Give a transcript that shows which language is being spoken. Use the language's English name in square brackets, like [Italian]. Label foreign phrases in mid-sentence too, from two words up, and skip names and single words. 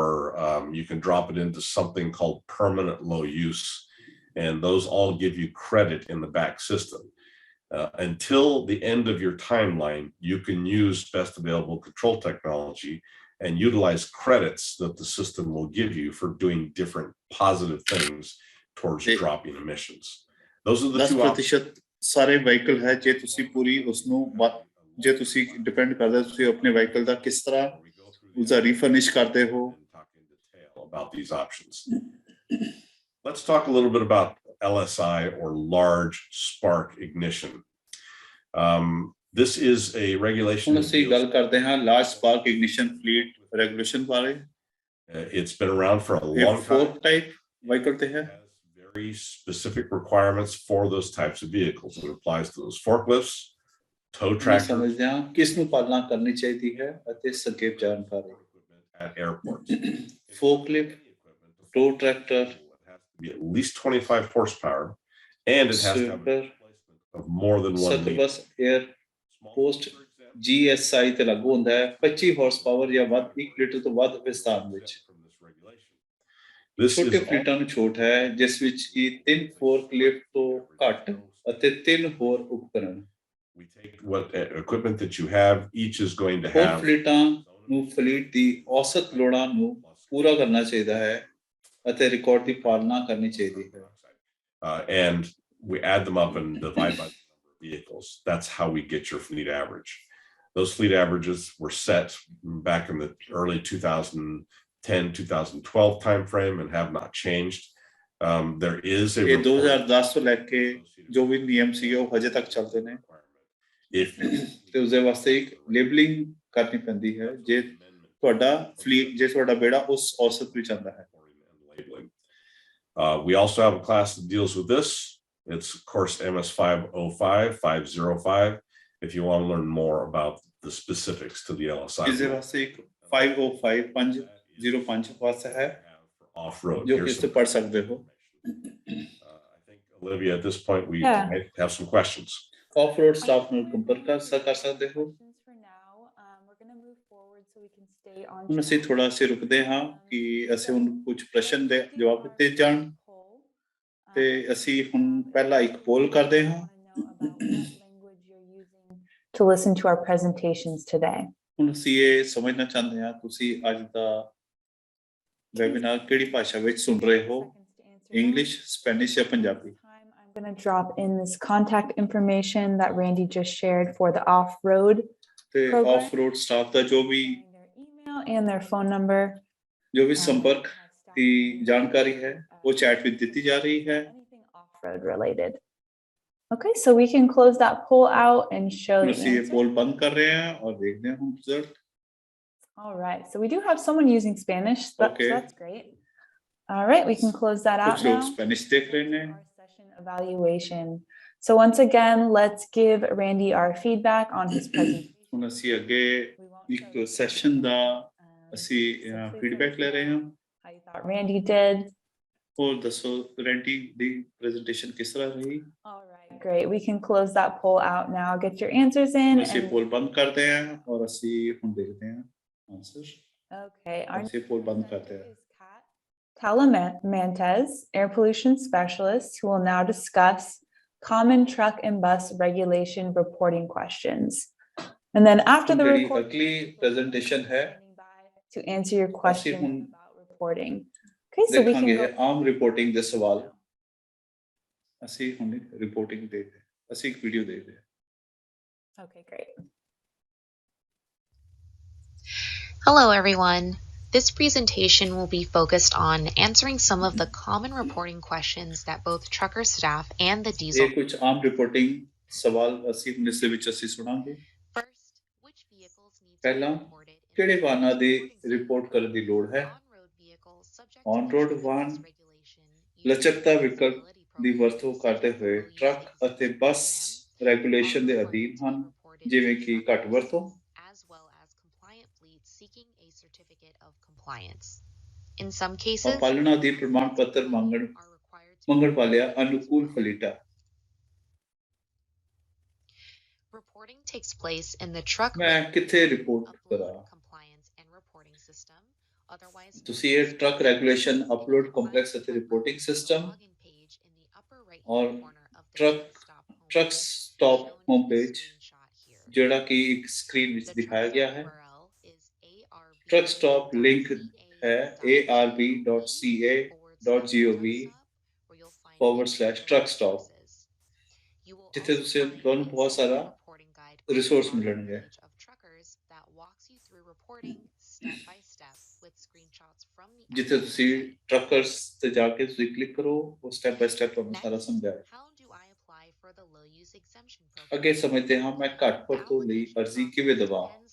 [English] You can drop it into something called permanent low use, and those all give you credit in the back system. Until the end of your timeline, you can use best available control technology and utilize credits that the system will give you for doing different positive things towards dropping emissions. Those are the two options. [Punjabi] ਸਾਰੇ ਵਹੀਕਲ ਹੈ, ਜੇ ਤੁਸੀਂ ਪੂਰੀ ਉਸ ਨੂੰ ਜੇ ਤੁਸੀਂ ਡਿਪੈਂਡ ਕਰਦਾ ਤੁਸੀਂ ਆਪਣੇ ਵਹੀਕਲ ਦਾ ਕਿਸ ਤਰ੍ਹਾਂ ਉਸਦਾ ਰੀਫਰਨਿਸ਼ ਕਰਦੇ ਹੋ। [English] About these options. Let's talk a little bit about LSI, or large spark ignition. This is a regulation. [Punjabi] ਹੁਣ ਅਸੀਂ ਗੱਲ ਕਰਦੇ ਹਾਂ [English] large spark ignition fleet regulation [Punjabi] ਬਾਰੇ। [English] It's been around for a long time. fork type vehicle [Punjabi] ਤੇ ਹੈ। [English] Very specific requirements for those types of vehicles. It applies to those forklifts, tow tractors. [Punjabi] ਸਮਝਦੇ ਹਾਂ ਕਿਸ ਨੂੰ ਪਾਲਣਾ ਕਰਨੀ ਚਾਹੀਦੀ ਹੈ ਅਤੇ ਸੰਖੇਪ ਜਾਣਕਾਰੀ। [English] At airports. Forklift, tow tractor, It has to be at least 25 horsepower, and it has to have a displacement of more than 1 meter. Bus, air, post GSI [Punjabi] ਤੇ ਲਾਗੂ ਹੁੰਦਾ ਹੈ 25 [English] horse power [Punjabi] ਜਾਂ ਵੱਧ 1 ਲੀਟਰ ਤੋਂ ਵੱਧ ਵਿਸਤਾਰ ਵਿੱਚ। ਛੋਟੇ ਫਲੀਟਾਂ ਨੂੰ ਛੋਟ ਹੈ ਜਿਸ ਵਿੱਚ ਕਿ 3 ਫੋਰਕਲਿਫਟ ਤੋਂ ਘੱਟ ਅਤੇ 3 ਹੋਰ ਉਪਕਰਣ। [English] We take what equipment that you have, each is going to [Punjabi] ਹੋਰ [English] have [Punjabi] ਫਲੀਟਾਂ ਨੂੰ ਫਲੀਟ ਦੀ ਔਸਤ ਲੋੜਾਂ ਨੂੰ ਪੂਰਾ ਕਰਨਾ ਚਾਹੀਦਾ ਹੈ ਅਤੇ ਰਿਕਾਰਡ ਦੀ ਪਾਲਣਾ ਕਰਨੀ ਚਾਹੀਦੀ ਹੈ। [English] And we add them up and divide by the number of vehicles. That's how we get your fleet average. Those fleet averages were set back in the early 2010, 2012 timeframe and have not changed. There is a [Punjabi] 2010 ਤੋਂ ਲੈ ਕੇ ਜੋ ਵੀ ਨਿਯਮ ਸੀ ਉਹ ਹਜੇ ਤੱਕ ਚੱਲਦੇ ਨੇ ਤੇ ਉਸਦੇ ਵਾਸਤੇ ਇੱਕ ਲੇਬਲਿੰਗ ਕਰਨੀ ਪੈਂਦੀ ਹੈ ਜੇ ਤੁਹਾਡਾ ਫਲੀਟ ਜੇ ਤੁਹਾਡਾ ਬੇੜਾ ਉਸ ਔਸਤ ਵਿੱਚ ਆਉਂਦਾ ਹੈ। [English] We also have a class that deals with this. It's course MS 505, 505, if you want to learn more about the specifics to the LSI. [Punjabi] ਇਸਦੇ ਵਾਸਤੇ ਇੱਕ 505 505 ਵਾਸਤੇ ਹੈ [English] off-road. [Punjabi] ਜੋ ਕਿ ਤੁਸੀਂ ਪੜ੍ਹ ਸਕਦੇ ਹੋ। [English] I think Olivia, at this point we Yeah. might have some questions. Off-road staff [Punjabi] ਨਾਲ ਸੰਪਰਕ ਕਰ ਸਕਦੇ ਹੋ। ਹੁਣ ਅਸੀਂ ਥੋੜਾ ਸੇ ਰੁਕਦੇ ਹਾਂ ਕਿ ਅਸੀਂ ਹੁਣ ਕੁਝ ਪ੍ਰਸ਼ਨ ਦੇ ਜਵਾਬ ਦਿੱਤੇ ਜਾਣ ਤੇ ਅਸੀਂ ਹੁਣ ਪਹਿਲਾਂ ਇੱਕ ਪੋਲ ਕਰਦੇ ਹਾਂ। [English] To listen to our presentations today. [Punjabi] ਹੁਣ ਅਸੀਂ ਇਹ ਸਮਝਣਾ ਚਾਹੁੰਦੇ ਹਾਂ ਤੁਸੀਂ ਅੱਜ ਦਾ ਵੈਬਿਨਾਰ ਕਿਹੜੀ ਭਾਸ਼ਾ ਵਿੱਚ ਸੁਣ ਰਹੇ ਹੋ, ਇੰਗਲਿਸ਼, ਸਪੈਨਿਸ਼ ਜਾਂ ਪੰਜਾਬੀ। [English] I'm going to drop in this contact information that Randy just shared for the off-road [Punjabi] ਤੇ [English] program. off-road staff [Punjabi] ਦਾ ਜੋ ਵੀ [English] Their email and their phone number. [Punjabi] ਜੋ ਵੀ ਸੰਪਰਕ ਦੀ ਜਾਣਕਾਰੀ ਹੈ ਉਹ ਚੈਟ ਵਿੱਚ ਦਿੱਤੀ ਜਾ ਰਹੀ ਹੈ। [English] Anything off-road related. Okay, so we can close that poll out and show the [Punjabi] ਅਸੀਂ ਇਹ [English] answer. [Punjabi] ਪੋਲ ਬੰਦ ਕਰ ਰਹੇ ਹਾਂ ਔਰ ਦੇਖਦੇ ਹਾਂ ਹੁਣ ਰਿਜ਼ਲਟ। [English] All right, so we do have someone using Spanish. Okay. So that's great. All right, we can close that out [Punjabi] ਕੁਝ ਲੋਕ [English] now. [Punjabi] ਸਪੈਨਿਸ਼ ਦੇਖ ਰਹੇ ਨੇ। [English] Our session evaluation. So once again, let's give Randy our feedback on his presentation. [Punjabi] ਹੁਣ ਅਸੀਂ ਅੱਗੇ ਇੱਕ ਸੈਸ਼ਨ ਦਾ ਅਸੀਂ ਫੀਡਬੈਕ ਲੈ ਰਹੇ ਹਾਂ। [English] How you thought Randy did. [Punjabi] ਹੋਰ ਦੱਸੋ ਰੈਂਟੀ ਦੀ ਪ੍ਰੈਜੈਂਟੇਸ਼ਨ ਕਿਸ ਤਰ੍ਹਾਂ ਰਹੀ। [English] All right, great. We can close that poll out now. Get your answers in. [Punjabi] ਅਸੀਂ [English] and- [Punjabi] ਪੋਲ ਬੰਦ ਕਰਦੇ ਹਾਂ ਔਰ ਅਸੀਂ ਹੁਣ ਦੇਖਦੇ ਹਾਂ ਆਨਸਰ। [English] Okay, our [Punjabi] ਅਸੀਂ ਪੋਲ ਬੰਦ ਕਰਦੇ ਹਾਂ। [English] Talamantes, air pollution specialist, who will now discuss common truck and bus regulation reporting questions. And then after the [Punjabi] ਜਿਹੜੀ [English] report, [Punjabi] ਅਗਲੀ ਪ੍ਰੈਜੈਂਟੇਸ਼ਨ ਹੈ [English] to answer your question [Punjabi] ਹੁਣ [English] about reporting. Okay, so we can [Punjabi] ਦੇਖਾਂਗੇ [English] go. [Punjabi] ਆਮ ਰਿਪੋਰਟਿੰਗ ਦੇ ਸਵਾਲ। ਅਸੀਂ ਹੁਣ ਰਿਪੋਰਟਿੰਗ ਦੇਖਦੇ ਹਾਂ, ਅਸੀਂ ਇੱਕ ਵੀਡੀਓ ਦੇਖਦੇ ਹਾਂ। [English] Okay, great. Hello, everyone. This presentation will be focused on answering some of the common reporting questions that both trucker staff and the [Punjabi] ਇਹ [English] diesel. [Punjabi] ਕੁਝ ਆਮ ਰਿਪੋਰਟਿੰਗ ਸਵਾਲ ਅਸੀਂ ਹੁਣ ਇਸ ਦੇ ਵਿੱਚ ਅਸੀਂ ਸੁਣਾਂਗੇ। [English] First, which vehicles need to be [Punjabi] ਪਹਿਲਾਂ [English] reported in [Punjabi] ਕਿਹੜੇ [English] the [Punjabi] ਵਾਹਨਾਂ ਦੀ [English] reporting [Punjabi] ਰਿਪੋਰਟ [English] system? [Punjabi] ਕਰਨ ਦੀ ਲੋੜ ਹੈ। [English] On-road vehicles subject to On-road the [Punjabi] ਵਾਹਨ [English] truck regulation using [Punjabi] ਲਚਕਤਾ [English] the [Punjabi] ਵਿਕਲਪ [English] flexibility [Punjabi] ਦੀ [English] program [Punjabi] ਵਰਤੋਂ ਕਰਦੇ ਹੋਏ [English] will use [Punjabi] ਟਰੱਕ ਅਤੇ [English] existing [Punjabi] ਬੱਸ [English] programs [Punjabi] ਰੈਗੂਲੇਸ਼ਨ ਦੇ [English] on the [Punjabi] ਅਧੀਨ [English] road to [Punjabi] ਹਨ [English] be reported [Punjabi] ਜਿਵੇਂ [English] to [Punjabi] ਕਿ ਘੱਟ [English] truckers, [Punjabi] ਵਰਤੋਂ [English] as well as compliant fleets seeking a certificate of compliance. In some cases, [Punjabi] ਪਾਲਣਾ ਦੀ ਪ੍ਰਮਾਣ ਪੱਤਰ ਮੰਗਣ [English] are required to [Punjabi] ਮੰਗਣ ਵਾਲਿਆਂ ਅਨੁਕੂਲ ਫਲੀਟਾਂ। [English] reporting takes place in the truck [Punjabi] ਮੈਂ ਕਿੱਥੇ ਰਿਪੋਰਟ [English] upload [Punjabi] ਕਰਾਂ। [English] compliance and reporting system, otherwise [Punjabi] ਤੁਸੀਂ ਇਹ [English] truck regulation upload complex [Punjabi] ਅਤੇ [English] reporting system login page in the upper right [Punjabi] ਔਰ [English] corner of the [Punjabi] ਟਰੱਕ [English] truck [Punjabi] ਸਟਾਪ [English] shown [Punjabi] ਹੋਮ [English] in [Punjabi] ਪੇਜ [English] the screenshot here. [Punjabi] ਜਿਹੜਾ ਕਿ ਇੱਕ ਸਕਰੀਨ ਵਿੱਚ [English] The [Punjabi] ਦਿਖਾਇਆ [English] truck [Punjabi] ਗਿਆ ਹੈ। [English] URL is truck stop link [Punjabi] ਹੈ arb.ca.gov/truck stop ਜਿੱਥੇ ਤੁਸੀਂ ਤੁਹਾਨੂੰ ਬਹੁਤ ਸਾਰਾ ਰਿਸੋਰਸ ਮਿਲਣਗੇ। ਜਿੱਥੇ ਤੁਸੀਂ ਟਰੱਕਰਸ ਤੇ ਜਾ ਕੇ ਤੁਸੀਂ ਕਲਿੱਕ ਕਰੋ ਉਹ [English] step by step [Punjabi] ਤੁਹਾਨੂੰ ਸਾਰਾ ਸਮਝਾਏ। ਅੱਗੇ ਸਮਝਦੇ ਹਾਂ ਮੈਂ ਘੱਟ ਵਰਤੋਂ ਲਈ ਅਰਜ਼ੀ ਕਿਵੇਂ ਦਵਾਂ।